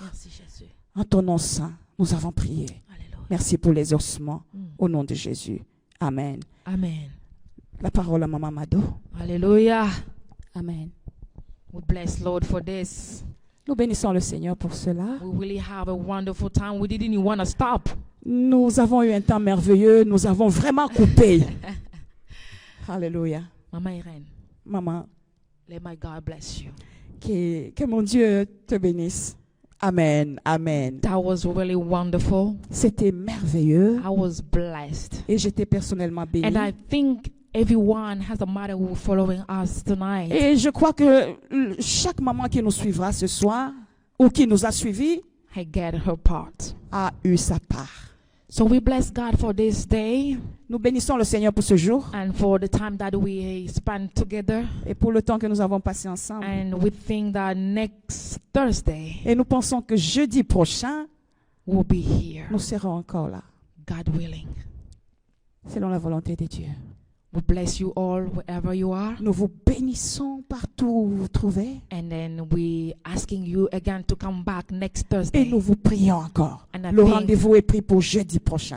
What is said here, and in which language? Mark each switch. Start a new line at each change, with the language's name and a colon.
French: Merci, Jésus. En ton nom saint, nous avons prié. Alléluia. Merci pour les ossements. Au nom de Jésus. Amen. Amen. La parole à Maman Mado. Alléluia. Amen.
English: We bless Lord for this.
French: Nous bénissons le Seigneur pour cela.
English: We really have a wonderful time. We didn't even want to stop.
French: Nous avons eu un temps merveilleux. Nous avons vraiment coupé. Alléluia.
English: Mama Irene,
French: Maman,
English: let my God bless you.
French: que mon Dieu te bénisse. Amen. Amen.
English: That was really wonderful.
French: C'était merveilleux.
English: I was blessed.
French: Et j'étais personnellement bénie.
English: And I think everyone has a mother who is following us tonight.
French: Et je crois que chaque maman qui nous suivra ce soir, ou qui nous a suivis,
English: I get her part.
French: a eu sa part.
English: So we bless God for this day
French: Nous bénissons le Seigneur pour ce jour
English: and for the time that we spent together.
French: et pour le temps que nous avons passé ensemble.
English: And we think that next Thursday
French: Et nous pensons que jeudi prochain,
English: we'll be here,
French: nous serons encore là,
English: God willing.
French: selon la volonté de Dieu.
English: We bless you all wherever you are.
French: Nous vous bénissons partout où vous vous trouvez
English: And then we asking you again to come back next
French: et
English: Thursday.
French: nous vous prions encore.
English: And I
French: Le
English: think
French: rendez-vous est pris pour jeudi prochain.